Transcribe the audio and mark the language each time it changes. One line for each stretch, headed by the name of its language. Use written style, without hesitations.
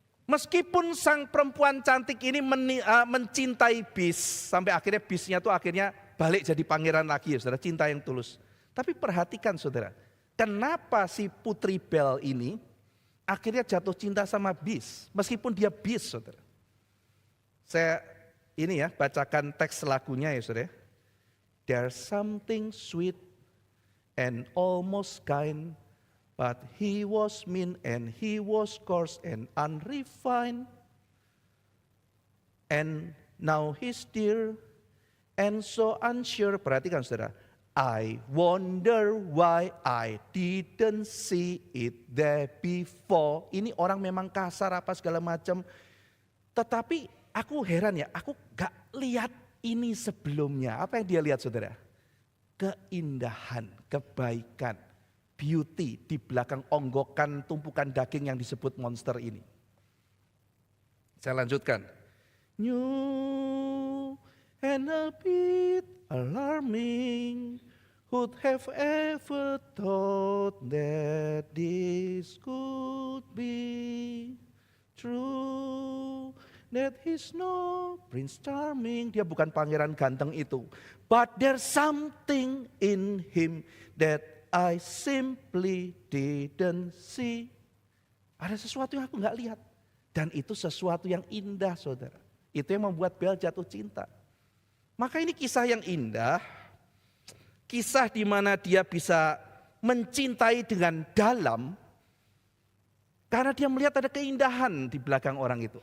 Indonesian: Meskipun sang perempuan cantik ini mencintai Beast, sampai akhirnya Beast-nya tuh akhirnya balik jadi pangeran lagi ya saudara, cinta yang tulus. Tapi perhatikan saudara, kenapa si Putri Belle ini akhirnya jatuh cinta sama Beast, meskipun dia Beast saudara. Saya ini ya bacakan teks lagunya ya saudara.
English: There's something sweet and almost kind, but he was mean and he was coarse and unrefined. And now he's dear and so unsure.
Indonesian: Perhatikan saudara.
English: I wonder why I didn't see it there before.
Indonesian: Ini orang memang kasar apa segala macam. Tetapi aku heran ya, aku gak lihat ini sebelumnya. Apa yang dia lihat saudara? Keindahan, kebaikan, beauty di belakang onggokan tumpukan daging yang disebut monster ini. Saya lanjutkan.
English: New and a bit alarming. Who'd have ever thought that this could be true? That he's no Prince Charming.
Indonesian: Dia bukan pangeran ganteng itu.
English: But there's something in him that I simply didn't see.
Indonesian: Ada sesuatu yang aku gak lihat. Dan itu sesuatu yang indah, saudara. Itu yang membuat Bel jatuh cinta. Maka ini kisah yang indah, kisah di mana dia bisa mencintai dengan dalam, karena dia melihat ada keindahan di belakang orang itu.